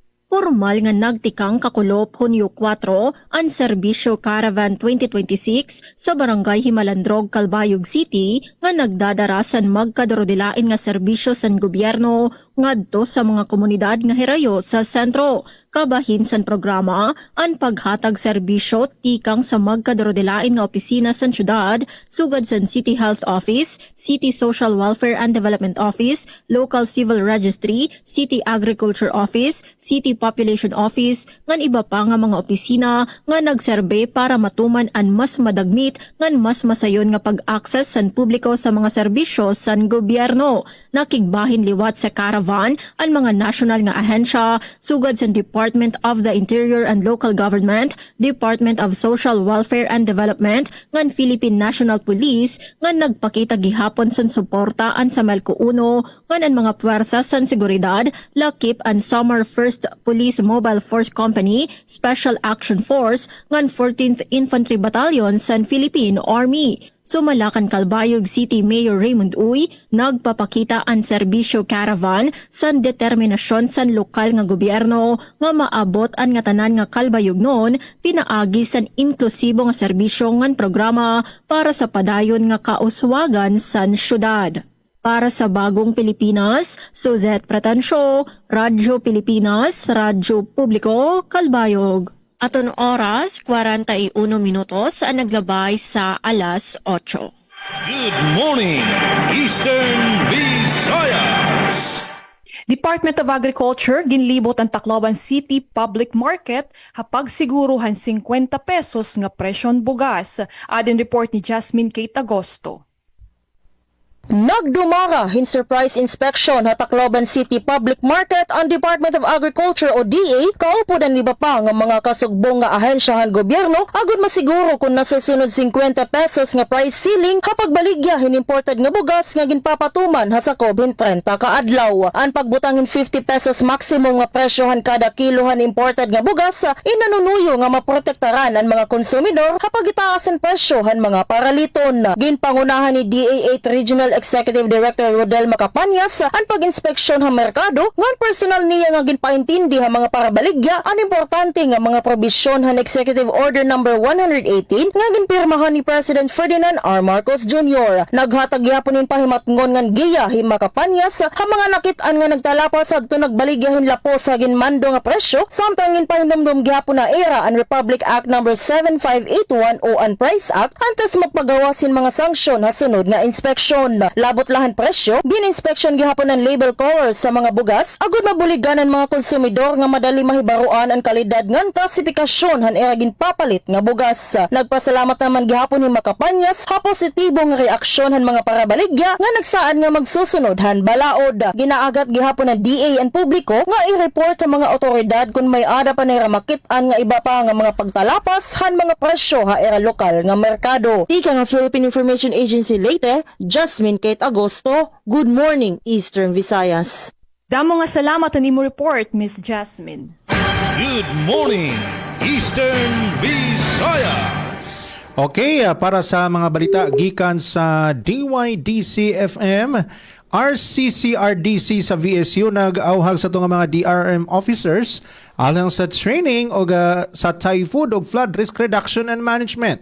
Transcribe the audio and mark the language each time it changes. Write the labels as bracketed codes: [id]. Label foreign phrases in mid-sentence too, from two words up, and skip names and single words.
[war] formal nga nagtikang kakulop Hunyo 4 ang serbisyo Caravan 2026 sa Barangay Himalandrog, Calbayog City nga nagdadarasan magkadorodilain nga serbisyo sa gobyerno ngadto sa mga komunidad nga hirayo sa sentro. Kabahin sa programa ang paghatag serbisyo tikang sa magkadorodilain nga opisina sa syudad sugad sa City Health Office, City Social Welfare and Development Office, Local Civil Registry, City Agriculture Office, City Population Office, ngan iba pa nga mga opisina nga nagserbe para matuman ang mas madagmit ngan mas masayon nga pag-access sa publiko sa mga serbisyo sa gobyerno. Nakigbahin liwat sa caravan ang mga national nga ahensya sugad sa Department of the Interior and Local Government, Department of Social Welfare and Development, ngan Philippine National Police, ngan nagpakita gihapon sa suportaan sa Melco 1, ngan ang mga puwersa sa seguridad, lakip ang Summer 1st Police Mobile Force Company, Special Action Force, ngan 14th Infantry Battalion sa Philippine Army. Sumalakan Calbayog City Mayor Raymond Uy, nagpapakita ang serbisyo caravan sa determinasyon sa lokal nga gobyerno nga maabot ang nga tanan nga Calbayog noon, pinaagi sa inklusibo nga serbisyo ngan programa para sa padayon nga kauswagan sa syudad. Para sa Bagong Pilipinas, Suzette Pratancio, Radyo Pilipinas, Radyo Publiko, Calbayog. Aton oras, 41 minutos ang naglabay sa alas 8. [en] Good morning, Eastern Visayas. [war] Department of Agriculture ginlibot ang Tacloban City Public Market hapag siguruhan 50 pesos nga presyon bugas. Adin report ni Jasmine Kate Agosto. Nagdumara hin [en] surprise inspection [war] sa Tacloban City Public Market ang Department of Agriculture o DA kaupo dan iba pa nga mga kasugbong nga ahensyahan gobyerno agud masiguro kung nasusunod 50 pesos nga [en] price ceiling [war] kapag baligya hin imported nga bugas nga ginpapatuman ha sa COVID 30 ka adlaw. Ang pagbutangin 50 pesos maximum nga presyohan kada kilohan imported nga bugas inanunuyo nga maprotektaran ang mga konsumidor kapag itaas ang presyohan mga paraliton. Ginpangunahan ni DA 8 Regional Executive Director Rodel Macapanyas ang pag-inspeksyon sa merkado ngan personal niya nga ginpaintindi ha mga parabaligya ang importante nga mga probisyon han Executive Order number 118 nga ginpirmahan ni President Ferdinand R. Marcos Jr. Naghatag gyapon nin pahimatngon ngan giya hi Macapanyas ha mga nakit-an nga nagtalapas adto nagbaligya hin lapos sa ginmando nga presyo samtang ginpahinumdum gyapon na era ang Republic Act number 7581 o ang Price Act antes magpagawasin mga sanksyon ha sunod nga inspeksyon. Labot lahan presyo, gin-inspection gihapon ang [en] label colors [war] sa mga bugas, agud mabuligan ang mga konsumidor nga madali mahibaruan ang kalidad ngan klasifikasyon han era ginpapalit nga bugas. Nagpasalamat naman gihapon ni Macapanyas ha positibong reaksyon han mga parabaligya nga nagsaan nga magsusunod han balaod. Ginaagat gihapon ng DA ang publiko nga i-report ang mga otoridad kung may ada pa nira makit-an nga iba pa nga mga pagtalapas han mga presyo ha era lokal nga merkado. Ika nga Philippine Information Agency Leyte, Jasmine Kate Agosto, Good Morning, Eastern Visayas. Damo nga salamat ani mo report, Miss Jasmine. [en] Good morning, Eastern Visayas. [ceb] Okay, para sa mga balita gikan sa DYDC-FM, RCCRDC sa VSU nag-auhag sa itong mga [en] DRM officers [ceb] alang sa training o sa typhoon o [en] flood risk reduction and management.